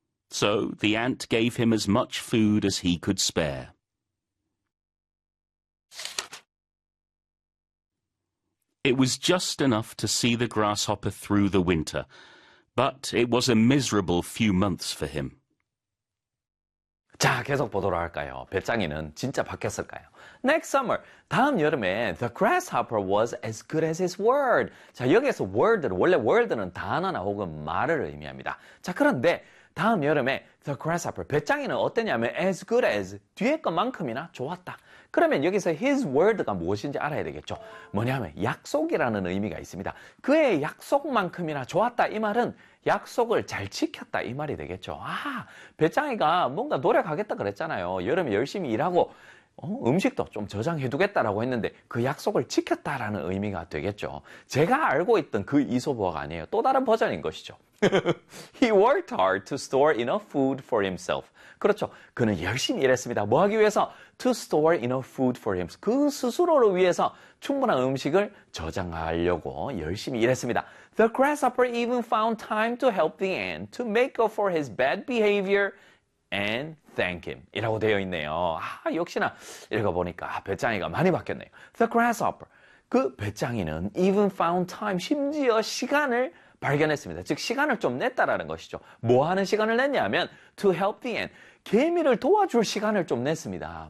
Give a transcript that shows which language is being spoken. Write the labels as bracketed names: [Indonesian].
[English] So the ant gave him as much food as he could spare. It was just enough to see the grasshopper through the winter, but it was a miserable few months for him. [Korean] 자, 계속 보도록 할까요? 배짱이는 진짜 바뀌었을까요? [English] Next summer, [Korean] 다음 여름에 [English] the grasshopper was as good as his word. [Korean] 자, 여기에서 word, 원래 word는 단어나 혹은 말을 의미합니다. 자, 그런데 다음 여름에 [English] the grasshopper, [Korean] 배짱이는 어땠냐면 [English] as good as, [Korean] 뒤에 것만큼이나 좋았다. 그러면 여기서 his word가 무엇인지 알아야 되겠죠. 뭐냐면 약속이라는 의미가 있습니다. 그의 약속만큼이나 좋았다. 이 말은 약속을 잘 지켰다. 이 말이 되겠죠. 아, 배짱이가 뭔가 노력하겠다 그랬잖아요. 여름에 열심히 일하고 음식도 좀 저장해두겠다라고 했는데 그 약속을 지켰다라는 의미가 되겠죠. 제가 알고 있던 그 이솝어가 아니에요. 또 다른 버전인 것이죠. [English] He worked hard to store enough food for himself. [Korean] 그렇죠. 그는 열심히 일했습니다. 뭐 하기 위해서? [English] To store enough food for himself. [Korean] 그 스스로를 위해서 충분한 음식을 저장하려고 열심히 일했습니다. [English] The grasshopper even found time to help the ant to make up for his bad behavior and thank him. [Korean] 이라고 되어 있네요. 아, 역시나 읽어보니까 배짱이가 많이 바뀌었네요. [English] The grasshopper. [Korean] 그 배짱이는 [English] even found time, [Korean] 심지어 시간을 발견했습니다. 즉, 시간을 좀 냈다라는 것이죠. 뭐 하는 시간을 냈냐면, [English] to help the ant. [Korean] 개미를 도와줄 시간을 좀 냈습니다.